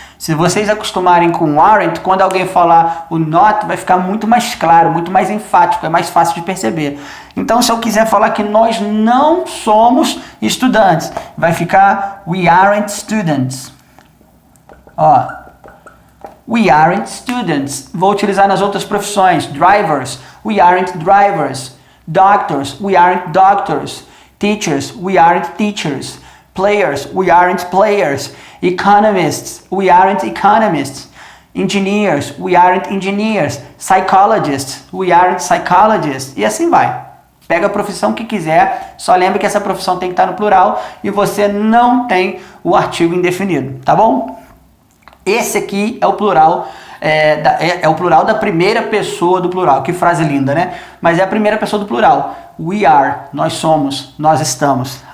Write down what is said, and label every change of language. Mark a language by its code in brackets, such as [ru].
[pt] Se vocês acostumarem com aren't, quando alguém falar o not, vai ficar muito mais claro, muito mais enfático, é mais fácil de perceber. Então, se eu quiser falar que nós não somos estudantes, vai ficar [en] we aren't students. [pt] Ó, [en] we aren't students. [pt] Vou utilizar nas outras profissões. [en] Drivers, we aren't drivers. Doctors, we aren't doctors. Teachers, we aren't teachers. Players, we aren't players. Economists, we aren't economists. Engineers, we aren't engineers. Psychologists, we aren't psychologists. [pt] E assim vai. Pega a profissão que quiser, só lembre que essa profissão tem que estar no plural e você não tem o artigo indefinido, tá bom? Esse aqui é o plural, é o plural da primeira pessoa do plural. Que frase linda, né? Mas é a primeira pessoa do plural. We are, nós somos, nós estamos.